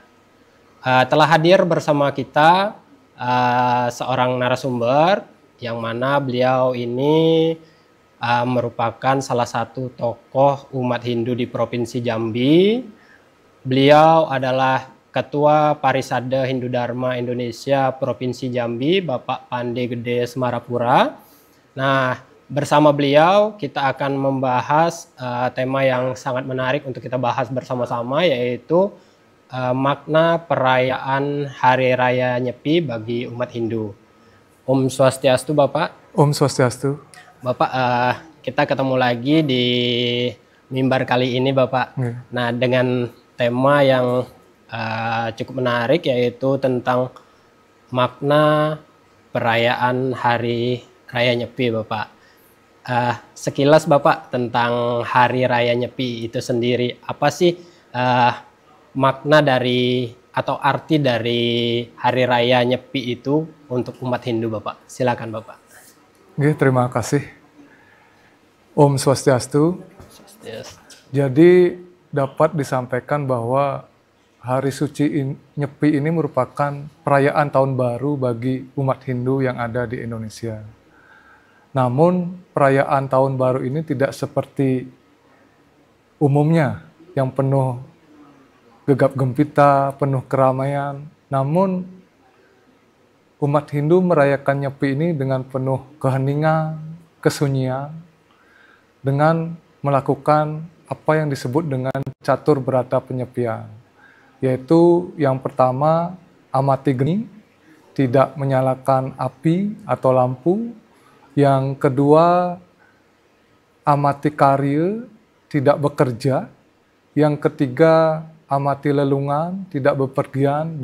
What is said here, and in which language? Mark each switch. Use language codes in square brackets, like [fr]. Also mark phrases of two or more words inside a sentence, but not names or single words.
[id] Telah hadir bersama kita seorang narasumber yang mana beliau ini merupakan salah satu tokoh umat Hindu di Provinsi Jambi. Beliau adalah Ketua Parisada Hindu Dharma Indonesia Provinsi Jambi, Bapak Pande Gede Semarapura. Nah, bersama beliau kita akan membahas tema yang sangat menarik untuk kita bahas bersama-sama, yaitu makna perayaan Hari Raya Nyepi bagi umat Hindu. Om Swastiastu, Bapak. Om Swastiastu. Bapak, kita ketemu lagi di mimbar kali ini, Bapak. Nah, dengan tema yang cukup menarik, yaitu tentang makna perayaan Hari Raya Nyepi, Bapak. Sekilas Bapak tentang Hari Raya Nyepi itu sendiri, apa sih makna dari atau arti dari Hari Raya Nyepi itu untuk umat Hindu, Bapak? Silakan, Bapak. Oke, terima kasih. Om Swastiastu. Swastiastu. Jadi dapat disampaikan bahwa Hari Suci Nyepi ini merupakan perayaan tahun baru bagi umat Hindu yang ada di Indonesia. Namun perayaan tahun baru ini tidak seperti umumnya yang penuh gegap gempita, penuh keramaian. Namun umat Hindu merayakan Nyepi ini dengan penuh keheningan, kesunyian, dengan melakukan apa yang disebut dengan catur berata penyepian. Yaitu yang pertama, amati geni, tidak menyalakan api atau lampu. Yang kedua, amati karya, tidak bekerja. Yang ketiga, amati lelungan, tidak bepergian.